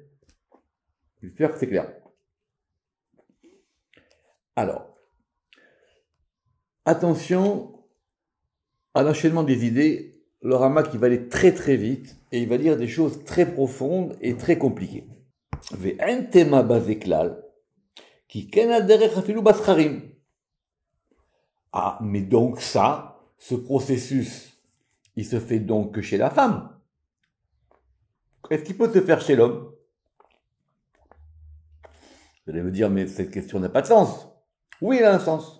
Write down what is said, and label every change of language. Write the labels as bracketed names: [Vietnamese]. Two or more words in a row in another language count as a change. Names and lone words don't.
[French] J'espère que c'est clair. Alors, attention à l'enchaînement des idées. Le Rama qui va aller très très vite et il va dire des choses très profondes et très compliquées. [Hebrew] Ve'en tema bazeklal ki ken haderech afilu bascharim. [French] Ah, mais donc ça, ce processus, il se fait donc que chez la femme. Est-ce qu'il peut se faire chez l'homme? Vous allez me dire, mais cette question n'a pas de sens. Oui, elle a un sens.